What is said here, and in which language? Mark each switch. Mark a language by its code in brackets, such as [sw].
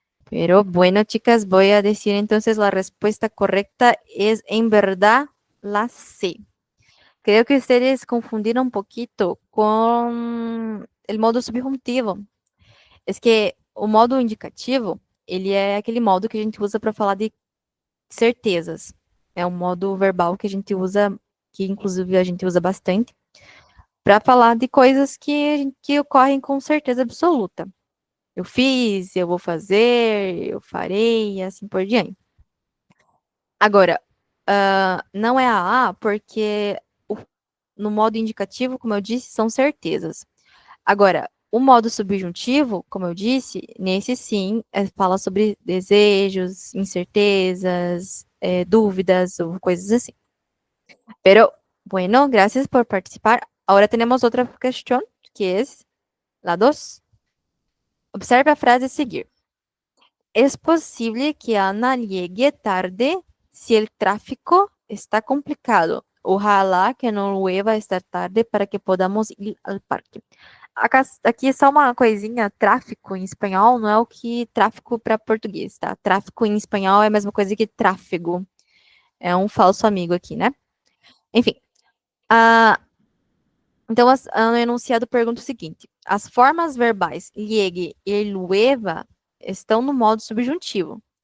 [es] Pero bueno, chicas, voy a decir entonces la respuesta correcta es en verdad la C. Creo que ustedes confundieron un poquito com el modo subjuntivo. Es que [pt] o modo indicativo, ele é aquele modo que a gente usa para falar de certezas. É um modo verbal que a gente usa, que inclusive a gente usa bastante, para falar de coisas que ocorrem com certeza absoluta. Eu fiz, eu vou fazer, eu farei, e assim por diante. Agora, não é a porque no modo indicativo, como eu disse, são certezas. Agora, o modo subjuntivo, como eu disse, nesse sim, fala sobre desejos, incertezas, dúvidas ou coisas assim. [es] Pero, bueno, gracias por participar. Ahora tenemos otra cuestión, que es la 2. [pt] Observe a frase a seguir. [es] Es posible que Ana llegue tarde si el tráfico está complicado. Ojalá que no llueva esta tarde para que podamos ir al parque. [pt] Aqui é só uma coisinha, tráfico em espanhol não é o que tráfico para português, tá? Tráfico em espanhol é a mesma coisa que tráfego. É um falso amigo aqui, né? Enfim. Então, o enunciado pergunta o seguinte: as formas verbais llegue e lueva estão no modo subjuntivo.